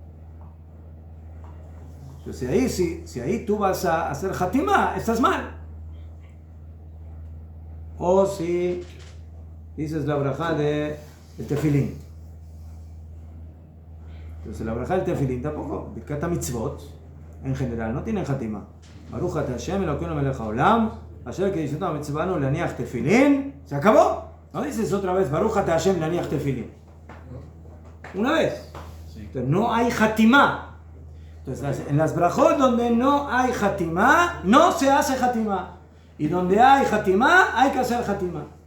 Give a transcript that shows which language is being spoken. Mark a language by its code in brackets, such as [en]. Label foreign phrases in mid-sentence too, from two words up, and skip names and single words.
[es] Entonces si ahí tú vas a hacer Hatimá, estás mal. O si dices la braja de el tefilín. Entonces la braja del tefilín tampoco. [he] ברכת מצוות, [es] en general, no tienen Hatimá. [he] ברוך אתה השם אלוקינו מלך העולם, אשר קדשנו וצונו להניח תפילין. [es] Se acabó. No dices otra vez [he] ברוך אתה השם להניח תפילין. [es] Una vez. Entonces no hay Hatimá. Entonces en las brajot donde no hay Hatimá, no se hace Hatimá. Y donde hay Hatimá, hay que hacer Hatimá.